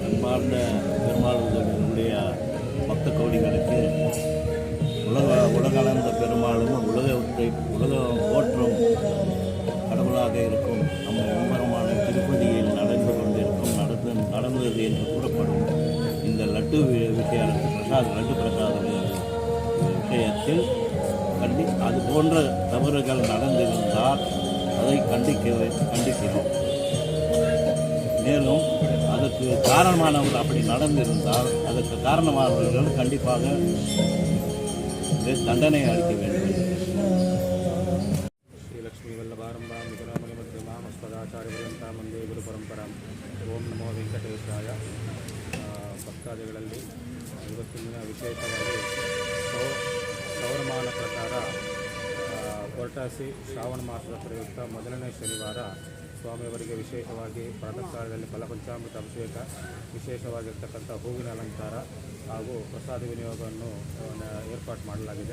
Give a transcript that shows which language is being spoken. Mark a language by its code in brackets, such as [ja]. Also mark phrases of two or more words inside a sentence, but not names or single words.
[ta] மனமார்ந்த பெருமாளுடைய பக்த கோடிகளுக்கு உலகளந்த பெருமாளும் உலகம் போற்றும் கடவுளாக இருக்கும் நம்ம எம்பெருமான திருப்பதியில் நடந்தது என்று கூறப்படும் இந்த லட்டு லட்டு பிரசாத விஷயத்தில் அது போன்ற தவறுகள் நடந்திருந்தால் அதை கண்டிக்கிறோம். மேலும் அதற்கு காரணமானவர்கள் அப்படி நடந்திருந்தால் அதற்கு காரணமானவர்கள் கண்டிப்பாக தண்டனை அளிக்க வேண்டும். [sa] ಶ್ರೀಲಕ್ಷ್ಮೀ ವಲ್ಲಭಾರಂಭಾಂ ವಿಕರಾಮಣಿ ಮಧ್ಯಮಾಂ ಅಸ್ಮದಾಚಾರ್ಯಪರ್ಯಂತಾಂ ವಂದೇ ಗುರು ಪರಂಪರಾಂ. ಓಂ ನಮೋ ವೆಂಕಟೇಶಾಯ. [kn] ಭಕ್ತಾದಿಗಳಲ್ಲಿ ಇವತ್ತಿನ ವಿಶೇಷವಾಗಿ ಸೌರಮಾನ ಪ್ರಕಾರ ಹೊರಟಾಸಿ ಶ್ರಾವಣ ಮಾಸದ ಪ್ರಯುಕ್ತ ಮೊದಲನೇ ಶನಿವಾರ ಸ್ವಾಮಿಯವರಿಗೆ ವಿಶೇಷವಾಗಿ ಪ್ರಾತಃ ಕಾಲದಲ್ಲಿ ಫಲಪಂಚಾಮೃತ ಅಭಿಷೇಕ, ವಿಶೇಷವಾಗಿರ್ತಕ್ಕಂಥ ಹೂವಿನ ಅಲಂಕಾರ ಹಾಗೂ ಪ್ರಸಾದ ವಿನಿಯೋಗವನ್ನು ಏರ್ಪಾಡು ಮಾಡಲಾಗಿದೆ.